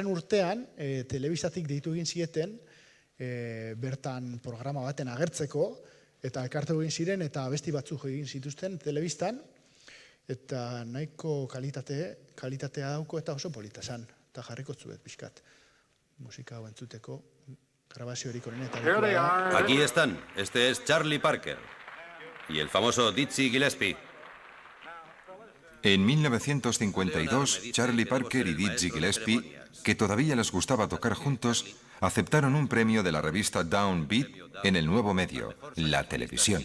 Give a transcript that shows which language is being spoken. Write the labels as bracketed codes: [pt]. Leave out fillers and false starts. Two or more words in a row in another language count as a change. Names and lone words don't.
[eu] urtean telebistatik deitu egin zieten, bertan programa baten agertzeko, eta elkartu egin ziren, eta abesti batzuk egin zituzten telebistan, eta nahiko kalitatea dauko eta oso polita zen, eta jarriko zuet pixkat musika hau entzuteko, grabaziorik honenetariko da. [es] Aquí están, este es Charlie Parker y el famoso Dizzy Gillespie. En 1952, Charlie Parker y Dizzy Gillespie, que todavía les gustaba tocar juntos, aceptaron un premio de la revista Downbeat en el nuevo medio, la televisión.